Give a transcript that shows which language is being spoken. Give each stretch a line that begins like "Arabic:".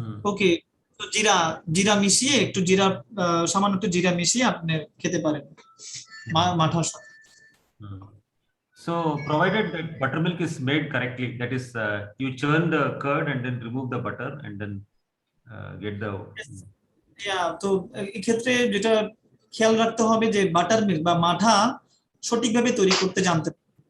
Bangla: ওকে, তো জিরা মিশিয়ে, একটু জিরা, সামান্য একটু জিরা মিশিয়ে আপনি খেতে পারেন মাঠার সাথে।
English: So provided that buttermilk is made correctly, that is you churn the curd and then remove the butter and then get the
Bangla: তো এই ক্ষেত্রে যেটা খেয়াল রাখতে হবে যে বাটার মিল্ক বা মাঠা সঠিকভাবে তৈরি করতে জানতে হবে।